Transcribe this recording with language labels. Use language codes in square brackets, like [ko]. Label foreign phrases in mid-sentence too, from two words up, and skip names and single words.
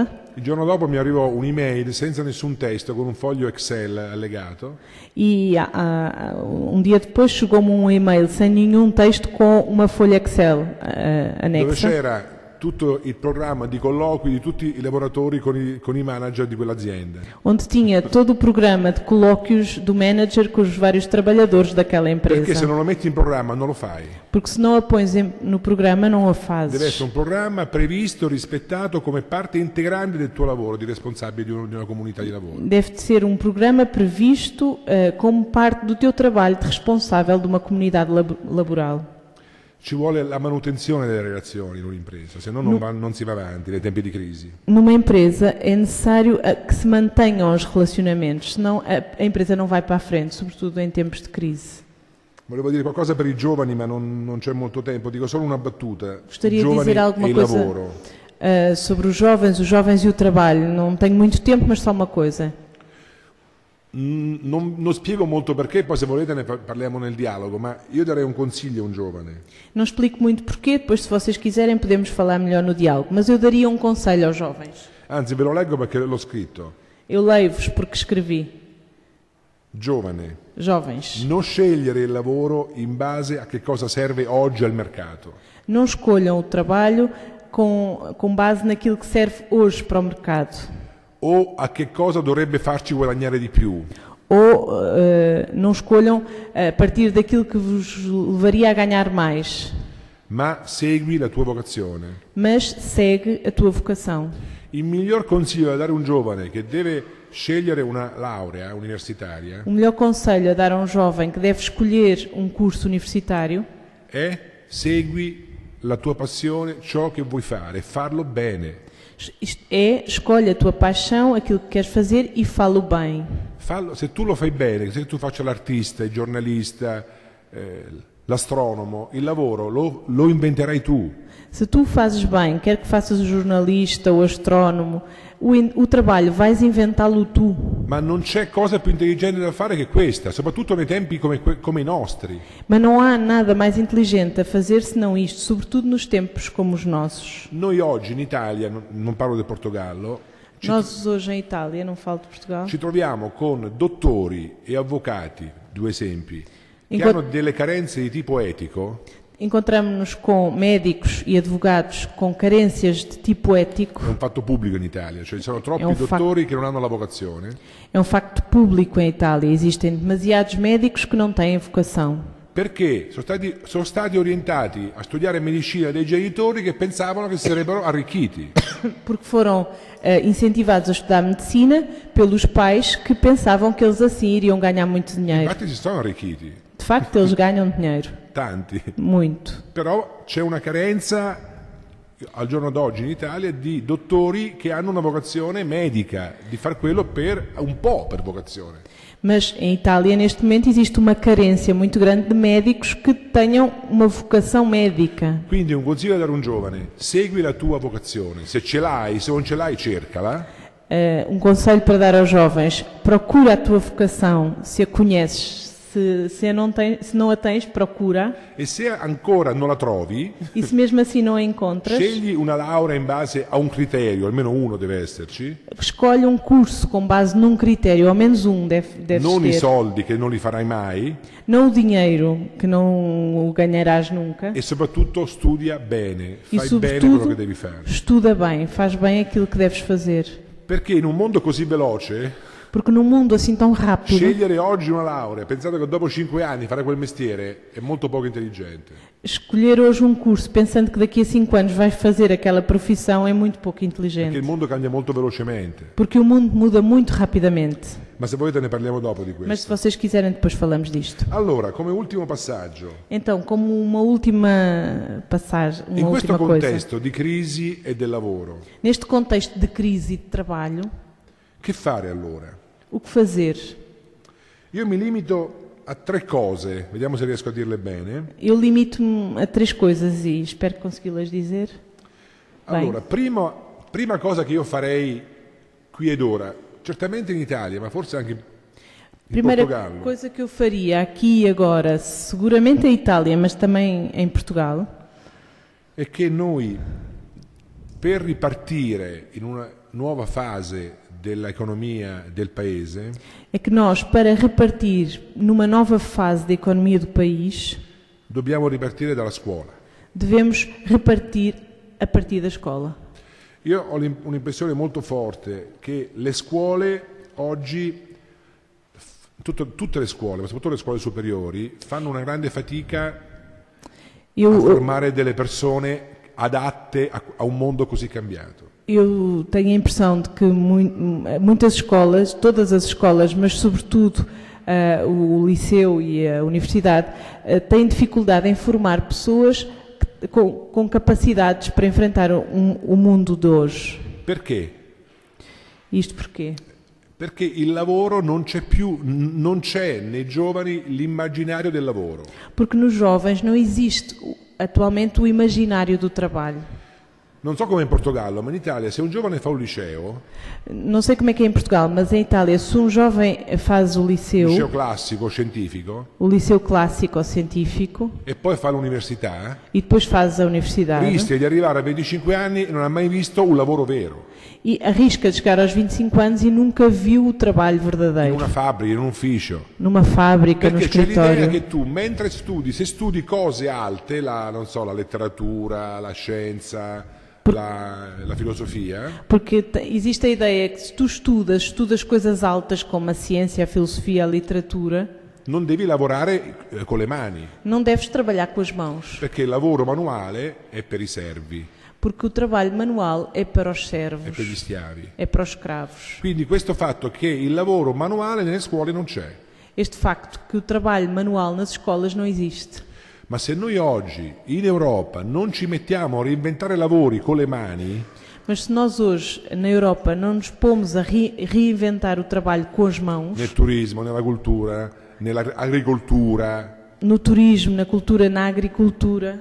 [it] Il giorno dopo mi arrivò un'email senza nessun testo, con un foglio Excel allegato. [pt] E um dia depois chegou-me um e-mail sem nenhum texto com uma folha Excel [it] Dove [pt] anexa, [it] c'era tutto il programma di colloqui di tutti i lavoratori con i manager di quell'azienda. [pt] onde tinha todo o programa de colóquios do manager com os vários trabalhadores daquela [it] Perché se [pt] empresa. [it] non lo metti in programma non lo fai. [pt] Porque se não a pões no programa, não a [it] Deve [pt] fazes. [it] essere un programma previsto, rispettato come parte integrante del tuo lavoro di responsabile di una comunità di lavoro. [pt] Deve ser um programa previsto como parte do teu trabalho de responsável de uma comunidade laboral. [it] Ci vuole la manutenzione delle relazioni in un'impresa, se no non si va avanti nei tempi di crisi. [pt] Numa empresa é necessário que se mantenham os relacionamentos, senão a empresa não vai para a frente, sobretudo em tempos de crise. [it] Volevo dire qualcosa per i giovani, ma non c'è molto tempo. Dico solo una battuta. [pt] Gostaria de [it] Giovani [pt] dizer alguma [it] e il [pt] coisa [it] lavoro. [pt] Sobre os jovens e o trabalho. Não tenho muito tempo, mas só uma coisa. [it] Non spiego molto perché, poi se volete ne parliamo nel dialogo, ma io darei un consiglio a un giovane. [pt] Não explico muito porquê, depois se vocês quiserem podemos falar melhor no diálogo, mas eu daria um conselho aos jovens. [it] Anzi, ve lo leggo perché l'ho scritto. [pt] Eu leio-vos porque escrevi. [it] Giovane, [pt] Jovens, [it] non scegliere il lavoro in base a che cosa serve oggi al mercato. [pt] não escolham o trabalho com base naquilo que serve hoje para o mercado. [it] O a che cosa dovrebbe farci guadagnare di più. [pt] Ou não escolham a partir daquilo que vos levaria a ganhar mais, [it] Ma segui la tua vocazione. [pt] mas segue a tua vocação. [it] Il miglior consiglio da dare a un giovane che deve scegliere una laurea universitaria [pt] O melhor conselho a dar a um jovem que deve escolher um curso universitário [it] è segui la tua passione, ciò che vuoi fare, farlo bene. [pt] escolhe a tua paixão, aquilo que queres fazer e fala-o bem. [it] Se tu lo fai bene, se tu faccia l'artista, il giornalista, l'astronomo, il lavoro lo inventerai tu. [pt] Se tu fazes bem, quer que faças o jornalista, o astrónomo, o trabalho vais inventá-lo tu. [it] Ma non c'è cosa più intelligente da fare che questa, soprattutto nei tempi come i nostri. [pt] Mas não há nada mais inteligente a fazer senão isto, sobretudo nos tempos como os nossos. [it] Noi oggi in Italia, non parlo del Portogallo, [pt] Nós hoje em Itália, não falo de Portugal, [it] ci troviamo con dottori e avvocati, due esempi, che [pt] Inquanto- [it] hanno delle carenze di tipo etico, [pt] encontramos-nos com médicos e advogados com carências de tipo ético. [it] è un fatto pubblico in Italia, cioè ci sono troppi un fatto- dottori che non hanno la vocazione, [pt] É um facto público em Itália. Existem demasiados médicos que não têm vocação. [it] perché sono stati orientati a studiare medicina dei genitori che pensavano che si sarebbero arricchiti. [pt] Porque foram incentivados a estudar medicina pelos pais que pensavam que eles assim iriam ganhar muito dinheiro. [it] Infatti si sono arricchiti, [pt] De facto, eles ganham dinheiro. [it] tanti. [pt] Muito. [it] Però c'è una carenza al giorno d'oggi in Italia di dottori che hanno una vocazione medica, di far quello per vocazione. [pt] Mas em Itália, neste momento, existe uma carência muito grande de médicos que tenham uma vocação médica. [it] Quindi un consiglio da dare a un giovane: segui la tua vocazione, se ce l'hai, se non ce l'hai, cercala. [pt] Um conselho para dar aos jovens: procura a tua vocação, se a conheces. Se não a tens, procura. [it] E se ancora non la trovi, [pt] E se mesmo assim não a encontras, [it] scegli una laurea in base a un criterio, almeno uno deve esserci, [pt] escolhe um curso com base num critério, ao menos um deves [it] non i [pt] ter. [it] soldi che non li farai mai, [pt] Não o dinheiro, que não o ganharás nunca. [it] e soprattutto studia bene, [pt] E [it] fai bene quello [pt] sobretudo, [it] che devi fare. [pt] estuda bem, faz bem aquilo que deves fazer. [it] Perché in un mondo così veloce, [pt] Porque num mundo assim tão rápido, [it] scegliere oggi una laurea, pensando che dopo 5 anni fare quel mestiere, è molto poco intelligente. [pt] escolher hoje um curso pensando que daqui a 5 anos vais fazer aquela profissão é muito pouco [it] Perché [pt] inteligente. [it] il mondo cambia molto velocemente. [pt] Porque o mundo muda muito rapidamente. [it] Ma se volete ne parliamo dopo di [pt] Mas se [it] questo. [pt] vocês quiserem, depois falamos disto. [it] Allora, come ultimo passaggio, [pt] Então, como uma última passagem, [it] in [pt] uma [it] questo [pt] última coisa. [it] contesto di crisi e del lavoro, [pt] Neste contexto de crise e de trabalho, [it] che fare allora? [pt] o que fazer? [it] Io mi limito a 3 cose, vediamo se riesco a dirle bene. [pt] Eu limito-me a 3 coisas e espero consegui-las dizer. Bem. [it] Allora, prima cosa che io farei qui ed ora, certamente in Italia, ma forse anche in [pt] Primeira [it] Portogallo, [pt] coisa que eu faria aqui e agora, seguramente em Itália, mas também em Portugal, [it] è che noi, per ripartire in una nuova fase dell'economia del paese, [pt] é que nós, para repartir numa nova fase da economia do país, [it] dobbiamo ripartire dalla scuola. [pt] devemos repartir a partir da escola. [it] Io ho un'impressione molto forte che le scuole oggi, tutte le scuole, ma soprattutto le scuole superiori, fanno una grande fatica a [pt] Eu, [it] formare delle persone adatte a un mondo così cambiato. [pt] eu tenho a impressão de que muitas escolas, todas as escolas, mas sobretudo o liceu e a universidade, têm dificuldade em formar pessoas com capacidades para enfrentar o mundo de hoje. [it] Perché? [pt] Isto porquê? [it] Perché il lavoro non c'è nei giovani l'immaginario del lavoro. [pt] Porque nos jovens não existe atualmente o imaginário do trabalho. [it] Non so come in Portogallo, ma in Italia se un giovane fa un liceo [pt] Não sei como é que é em Portugal, mas em Itália, se um jovem faz o [it] liceo classico, scientifico, [pt] liceu clássico ou científico, [it] e poi fa l'università, [pt] e depois faz a universidade, [it] rischia di arrivare a 25 anni e non ha mai visto un lavoro vero, [pt] e arrisca de chegar aos 25 anos e nunca viu o trabalho [it] in [pt] verdadeiro, [it] una fabbrica, in un ufficio. [pt] numa fábrica, no [it] Perché c'è l'idea [pt] escritório. [it] che tu, mentre studi, se studi cose alte, non so, la letteratura, la scienza, la filosofia, [pt] Porque existe a ideia que se tu estudas coisas altas como a ciência, a filosofia, a literatura, [it] non devi lavorare con le mani, [pt] não deves trabalhar com as mãos, [it] perché il lavoro manuale è per i servi, [pt] porque o trabalho manual é para os [it] è [pt] servos, [it] per gli schiavi. [pt] é para os escravos. [it] Quindi questo fatto che il lavoro manuale nelle scuole non c'è. [pt] Este facto que o trabalho manual nas escolas não existe. [it] Ma se noi oggi in Europa non ci mettiamo a reinventare lavori con le mani, [pt] Mas se nós hoje, na Europa, não nos pomos a reinventar o trabalho com as mãos, [it] nel turismo, nella cultura, nell'agricoltura, [pt] no turismo, na cultura, na agricultura.